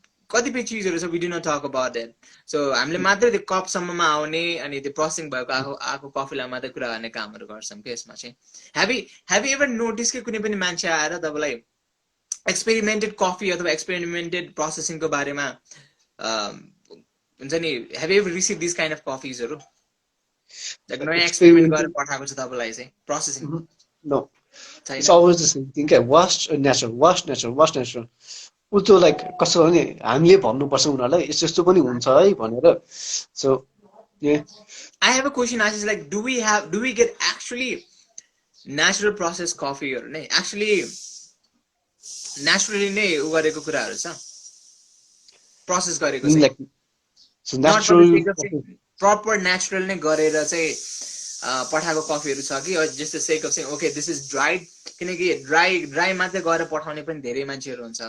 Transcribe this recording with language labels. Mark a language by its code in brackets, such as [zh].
[ne] कतिपय चिजहरू छ [en] we do not talk about that [ne] so हामीले मात्र त्यो कपसम्ममा आउने अनि त्यो प्रोसेसिङ भएको आको कफीलाई मात्र कुरा गर्ने कामहरू गर्छौँ के यसमा चाहिँ [en] have you ever noticed [ne] कि कुनै पनि मान्छे आएर तपाईलाई एक्सपेरिमेन्टेड कफी अथवा एक्सपेरिमेन्टेड प्रोसेसिङको बारेमा हुन्छ नि [en] have you ever received these kind of [ne] coffeesहरू like नयाँ एक्सपेरिमेन्ट गरेर पठाएको छ तपाईलाई चाहिँ processing [en] no it's always the same thing washed natural [ne] उसो लाइक कस्तो भने हामीले भन्नुपर्छ उनीहरूलाई यस्तो यस्तो पनि हुन्छ है भनेर so [en] I have a question, Ashish. Like, do we get actually natural process coffee or nay? [ne] Actually, naturally नै उ गरेको कुराहरू छ, प्रोसेस गरेको चाहिँ, [en] like so not for the natural [ne] sake of चाहिँ प्रपर नेचुरल नै गरेर चाहिँ पठाएको कफीहरू छ कि जस्ट द सेक अफ चाहिँ [en] okay this is dried, [ne] किनकि ड्राई मात्रै गरेर पठाउने पनि धेरै मान्छेहरू हुन्छ.